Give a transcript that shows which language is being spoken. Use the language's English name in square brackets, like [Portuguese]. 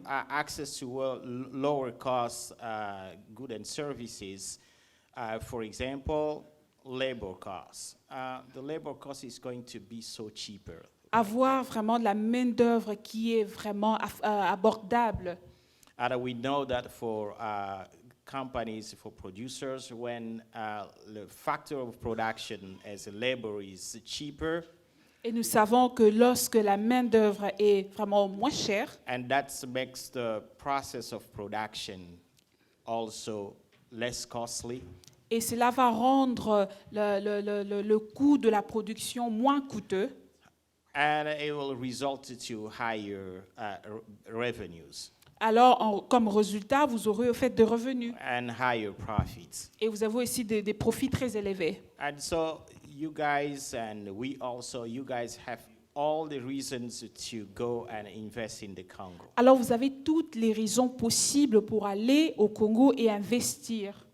[English] access to lower cost goods and services. For example, labor costs. The labor cost is going to be so cheaper. [French] Avoir vraiment de la main-d'œuvre qui est vraiment abordable. [English] And we know that for companies, for producers, when the factor of production as labor is cheaper, [French] Et nous savons que lorsque la main-d'œuvre est vraiment moins chère, [English] and that makes the process of production also less costly. [French] et cela va rendre le coût de la production moins coûteux, [English] And it will result to higher revenues [French] alors comme résultat, vous aurez au fait de revenus. [English] and higher profits. [French] Et vous avez aussi des profits très élevés. [English] And so you guys and we also, you guys have all the reasons to go and invest in the Congo. [French] Alors vous avez toutes les raisons possibles pour aller au Congo et investir.